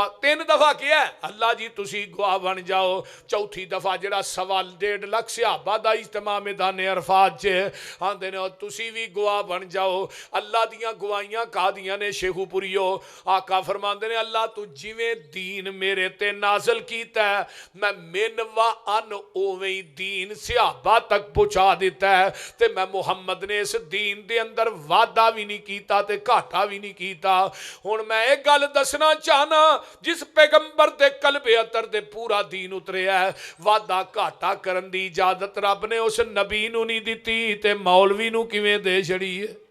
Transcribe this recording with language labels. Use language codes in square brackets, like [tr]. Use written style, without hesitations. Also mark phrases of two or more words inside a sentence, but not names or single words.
[pa] 3 دفعہ کیا ہے، اللہ جی تسی گواہ بن جاؤ۔ چوتھی دفعہ جیہڑا 1.5 لاکھ صحابہ دا اجتماع میدان عرفات چ آندے نے، تسی بھی گواہ بن جاؤ. اللہ دیاں گواہیاں کادیاں نے شیخوپوریو۔ آقا فرماندے نے، اللہ تو جویں دین میرے تے نازل کیتا ہے، میں من و ان اویں ہی دین صحابہ تک پہنچا دتا ہے تے میں محمد نے اس دین دے اندر وادا بھی نہیں کیتا تے گھاٹا بھی نہیں کیتا. ہن میں اک گل دسنا چاہنا، جس پیغمبر دے قلبے اطہر دے پورا دین اتریا ہے، وادا گھاٹا کرن دی اجازت رب نے اس نبی نوں نہیں دتی تے مولوی نوں کویں دے چھڈی ہے.